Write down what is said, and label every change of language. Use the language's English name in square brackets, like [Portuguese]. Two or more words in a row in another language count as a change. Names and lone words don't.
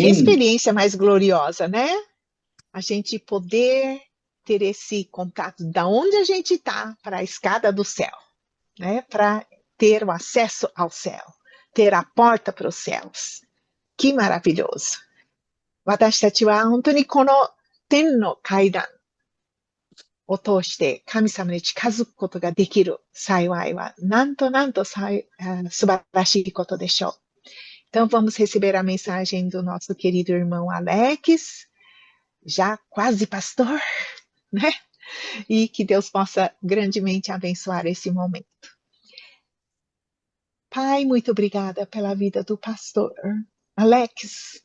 [Portuguese] Amém. experiência mais gloriosa, né? A gente poder ter esse contato da onde a gente está para a escada do céu, né? Para ter o acesso ao céu, ter a porta para os céus. Que maravilhoso. [Japanese] 私たちは本当にこの天の階段を通して神様に近づくことができる幸いは、なんと素晴らしいことでしょう。 [Portuguese] Então, vamos receber a mensagem do nosso querido irmão Alex, já quase pastor, né? E que Deus possa grandemente abençoar esse momento. Pai, muito obrigada pela vida do pastor Alex.